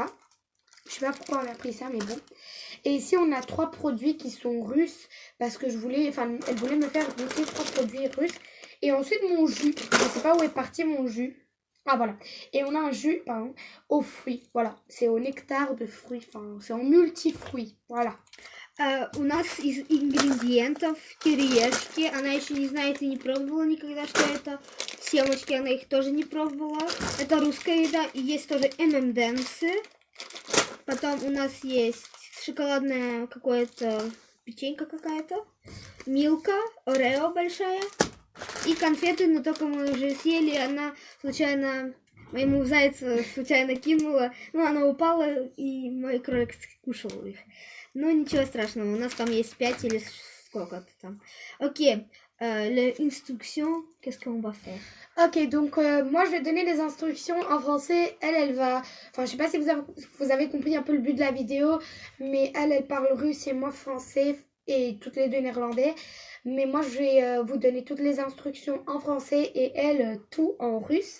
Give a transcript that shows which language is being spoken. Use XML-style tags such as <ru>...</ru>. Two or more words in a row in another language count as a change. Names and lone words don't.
<fr>Je sais pas pourquoi on a pris ça, mais bon. Et ici, on a 3 produits qui sont russes. Parce que elle voulait me faire goûter 3 produits russes. Et ensuite, mon jus. Je sais pas où est parti mon jus. Ah, voilà. Et on a un jus, pardon, aux fruits. Voilà. C'est au nectar de fruits. Enfin, c'est en multifruits. Voilà.</fr> <ru>У нас из ингредиентов кириешки. Она еще не знает и не пробовала никогда, что это. Семечки, она их тоже не пробовала. Это русская еда. И есть тоже M&M'сы. Потом у нас есть шоколадная какое-то печенька какая-то. Милка, Орео большая. И конфеты, но только мы уже съели. Она случайно моему зайцу случайно кинула. Ну, она упала, и мой кролик скушал их. Ну, ничего страшного, у нас там есть 5 или сколько-то там.</ru> <fr>Ok, l'instruction, qu'est-ce qu'on va faire? Ok, donc moi je vais donner les instructions en français. Elle va... Enfin, je sais pas si vous avez compris un peu le but de la vidéo, mais elle parle russe et moi français et toutes les deux néerlandais. Mais moi je vais vous donner toutes les instructions en français et elle tout en russe.</fr>